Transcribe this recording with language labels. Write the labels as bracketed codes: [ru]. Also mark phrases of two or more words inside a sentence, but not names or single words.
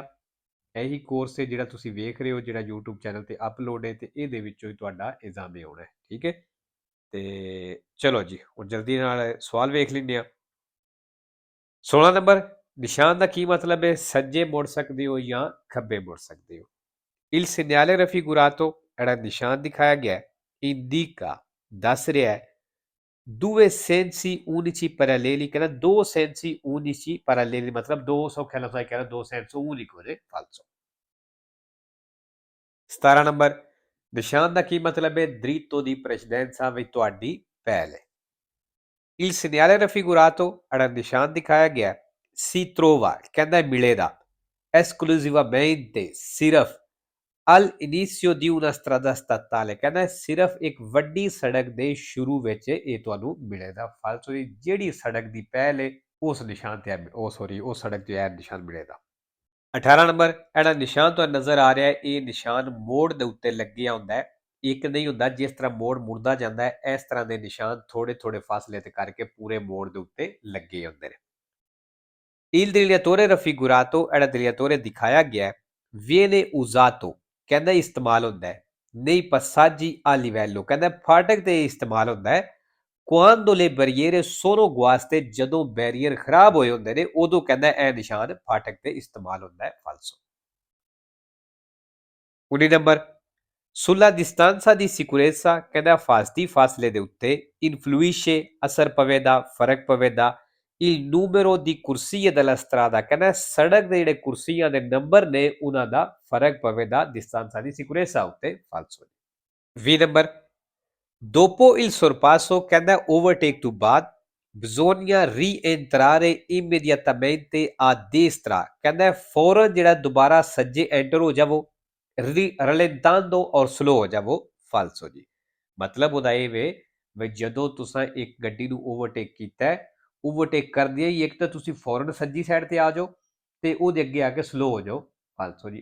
[pa] ਇਹੀ ਕੋਰਸ ਹੈ ਜਿਹੜਾ ਤੁਸੀਂ ਵੇਖ ਰਹੇ ਹੋ, ਜਿਹੜਾ YouTube ਚੈਨਲ ਤੇ ਅਪਲੋਡ ਹੈ, ਤੇ ਇਹਦੇ ਵਿੱਚੋਂ ਹੀ ਤੁਹਾਡਾ ਐਗਜ਼ਾਮ ਆਉਣਾ ਹੈ, ਠੀਕ ਹੈ। ਤੇ ਚਲੋ ਜੀ, ਹੁਣ ਜਲਦੀ ਨਾਲ ਸਵਾਲ ਵੇਖ ਲੈਂਦੇ ਹਾਂ। 16 ਨੰਬਰ, ਨਿਸ਼ਾਨ ਦਾ ਕੀ ਮਤਲਬ ਹੈ? ਸੱਜੇ ਮੁੜ ਸਕਦੇ ਹੋ ਜਾਂ ਖੱਬੇ ਮੁੜ ਸਕਦੇ ਹੋ। [it] Il segnale raffigurato, [pa] ਜਿਹੜਾ ਨਿਸ਼ਾਨ ਦਿਖਾਇਆ ਗਿਆ ਹੈ, indica ਦੱਸ ਰਿਹਾ ਹੈ [it] due sensi unici paralleli, [pa] ਕਹਿੰਦਾ ਦੋ [it] sensi unici paralleli [pa] ਮਤਲਬ ਦੋ ਸੌਖੇ ਲਫ਼ਜ਼ਾਂ ਕਹਿੰਦਾ ਦੋ [it] senso unico [pa] ਨੇ falso। 17 ਨੰਬਰ, ਨਿਸ਼ਾਨ ਦਾ ਕੀ ਮਤਲਬ ਹੈ? [it] diritto di precedenza [pa] ਵਿੱਚ ਤੁਹਾਡੀ ਪਹਿਲ ਹੈ। [it] Il segnale raffigurato, [pa] ਜਿਹੜਾ ਨਿਸ਼ਾਨ ਦਿਖਾਇਆ ਗਿਆ [it] si trova, [pa] ਕਹਿੰਦਾ ਮਿਲੇਗਾ [it] esclusivamente ਸਿਰਫ al inizio di una strada statale, [pa] ਕਹਿੰਦਾ ਸਿਰਫ ਇੱਕ ਵੱਡੀ ਸੜਕ ਦੇ ਸ਼ੁਰੂ ਵਿੱਚ ਇਹ ਤੁਹਾਨੂੰ ਮਿਲੇਗਾ। ਫਾਲਸੋ ਜਿਹੜੀ ਸੜਕ ਦੀ ਪਹਿਲ ਹੈ ਉਸ ਨਿਸ਼ਾਨ ਤੇ ਉਸ ਸੜਕ ਤੇ ਇਹ ਨਿਸ਼ਾਨ ਮਿਲੇਗਾ। 18 ਨੰਬਰ, ਜਿਹੜਾ ਨਿਸ਼ਾਨ ਤੁਹਾਨੂੰ ਨਜ਼ਰ ਆ ਰਿਹਾ ਹੈ ਇਹ ਨਿਸ਼ਾਨ ਮੋੜ ਦੇ ਉੱਤੇ ਲੱਗਿਆ ਹੁੰਦਾ ਹੈ, ਇੱਕ ਨਹੀਂ ਹੁੰਦਾ। ਜਿਸ ਤਰ੍ਹਾਂ ਮੋੜ ਮੁੜਦਾ ਜਾਂਦਾ ਹੈ ਇਸ ਤਰ੍ਹਾਂ ਦੇ ਨਿਸ਼ਾਨ ਥੋੜੇ ਥੋੜੇ ਫਾਸਲੇ ਤੇ ਕਰਕੇ ਪੂਰੇ ਮੋੜ ਦੇ ਉੱਤੇ ਲੱਗੇ ਹੁੰਦੇ ਨੇ। [it] Il dilatore raffigurato, [pa] ਜਿਹੜਾ dilatore ਦਿਖਾਇਆ ਗਿਆ [it] viene usato, [pa] ਕਹਿੰਦਾ ਇਸਤੇਮਾਲ ਹੁੰਦਾ ਹੈ [it] nei passaggi a livello, [pa] ਕਹਿੰਦਾ ਫਾਟਕ ਤੇ ਇਸਤੇਮਾਲ ਹੁੰਦਾ ਹੈ [it] quando le barriere sono guaste, [pa] ਜਦੋਂ ਬੈਰੀਅਰ ਖਰਾਬ ਹੋਏ ਹੁੰਦੇ ਨੇ ਉਦੋਂ ਕਹਿੰਦਾ ਇਹ ਨਿਸ਼ਾਨ ਫਾਟਕ ਤੇ ਇਸਤੇਮਾਲ ਹੁੰਦਾ ਹੈ ਫਾਲਸੋ। 19 ਨੰਬਰ, [it] sulla distanza di sicurezza, [pa] ਕਹਿੰਦਾ ਹਿਫਾਜ਼ਤੀ ਫਾਸਲੇ ਦੇ ਉੱਤੇ influisce, ਅਸਰ ਪਵੇਗਾ, ਫਰਕ ਪਵੇਗਾ [it] il numero di corsie della strada, [pa] ਕਹਿੰਦਾ ਸੜਕ ਦੇ ਜਿਹੜੇ ਕੁਰਸੀਆਂ ਦੇ ਨੰਬਰ ਨੇ ਉਹਨਾਂ ਦਾ ਫਰਕ ਪਵੇਗਾ [it] distanza di sicurezza [pa] ਉੱਤੇ ਫਾਲਸੋ। 20 ਨੰਬਰ, [it] dopo il sorpasso, [pa] ਕਹਿੰਦਾ ਓਵਰਟੇਕ ਤੋਂ ਬਾਅਦ [it] bisogna rientrare immediatamente a destra, [pa] ਕਹਿੰਦਾ ਫੌਰਨ ਜਿਹੜਾ ਦੁਬਾਰਾ ਸੱਜੇ ਐਂਟਰ ਹੋ ਜਾਵੋ rallentando ਔਰ ਸਲੋ ਹੋ ਜਾਵੋ ਫਾਲਸੋ ਜੀ। ਮਤਲਬ ਉਹਦਾ ਇਹ ਵੇ ਜਦੋਂ ਤੁਸੀਂ ਇੱਕ ਗੱਡੀ ਨੂੰ ਓਵਰਟੇਕ ਕੀਤਾ, ਓਵਰਟੇਕ ਕਰਦਿਆਂ ਹੀ ਇੱਕ ਤਾਂ ਤੁਸੀਂ ਫੌਰਨ ਸੱਜੀ ਸਾਈਡ ਤੇ ਆ ਜਾਓ ਤੇ ਉਹਦੇ ਅੱਗੇ ਆ ਕੇ ਸਲੋ ਹੋ ਜਾਓ ਫਾਲਸੋ ਜੀ।